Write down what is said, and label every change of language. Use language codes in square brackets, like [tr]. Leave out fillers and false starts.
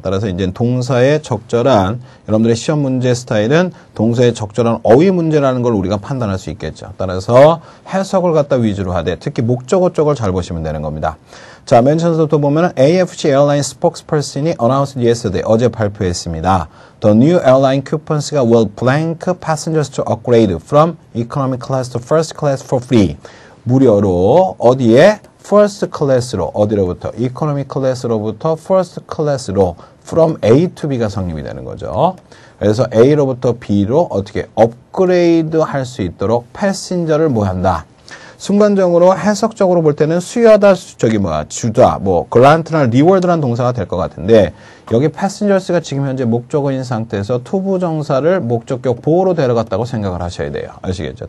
[ko] 따라서 이제 동사의 적절한, 여러분들의 시험 문제 스타일은 동사의 적절한 어휘 문제라는 걸 우리가 판단할 수 있겠죠. 따라서 해석을 갖다 위주로 하되 특히 목적어 쪽을 잘 보시면 되는 겁니다. 자, 맨 처음부터 보면은 AFC Airline spokesperson이 [en] announced yesterday, [ko] 어제 발표했습니다. [en] The new airline coupons가 will blank passengers to upgrade from economy class to first class for free. [ko] 무료로 어디에? first class로, 어디로부터? economy class로부터 first class로 from A to B가 성립이 되는 거죠. 그래서 A로부터 B로 어떻게 업그레이드 할 수 있도록 패신저를 뭐 한다? 순간적으로 해석적으로 볼 때는 수여다, 주다, 그란트나 리워드라는 동사가 될 것 같은데, 여기 패신저스가 지금 현재 목적어인 상태에서 투부정사를 목적격 보호로 데려갔다고 생각을 하셔야 돼요. 아시겠죠?